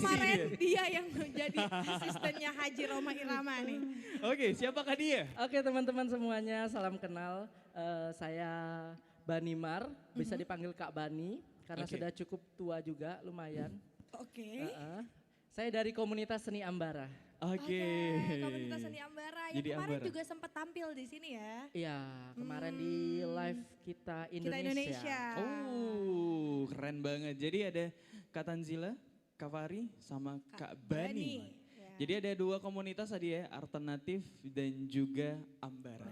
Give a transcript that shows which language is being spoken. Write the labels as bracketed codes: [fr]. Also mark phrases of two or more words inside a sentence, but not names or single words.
[id] kemarin dia yang menjadi asistennya Haji Roma Irama nih. Oke, siapakah dia? Oke teman-teman semuanya, salam kenal. Saya Bani Mar, bisa dipanggil Kak Bani. Karena Oke. sudah cukup tua juga, lumayan. Oke. Saya dari komunitas seni Ambara. Oke. Komunitas seni Ambara yang Jadi kemarin Ambara. juga sempat tampil di sini ya. Iya, kemarin di live kita Indonesia. Kita Indonesia. Oh, keren banget. Jadi ada Kak Tanzila, Kak Fahri, sama Kak Bani. Ya. Jadi ada dua komunitas tadi ya, Alternatif dan juga Ambara.